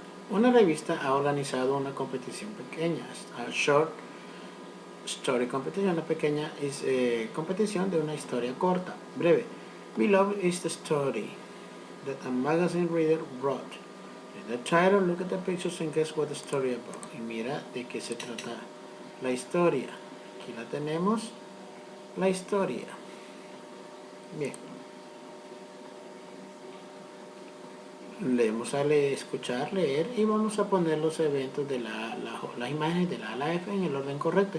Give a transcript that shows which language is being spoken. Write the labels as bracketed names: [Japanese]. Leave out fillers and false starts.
[Spanish] Una revista ha organizado una competición pequeña, [English] a short story competition, [Spanish] una pequeña competición de una historia corta, breve. [English] Below is the story that a magazine reader wrote. Read the title, look at the pictures and guess what the story about. [Spanish] Y mira de qué se trata la historia. Aquí la tenemos, la historia. Bien. Leemos a escuchar, leer y vamos a poner los eventos de las imágenes de la A a la F en el orden correcto.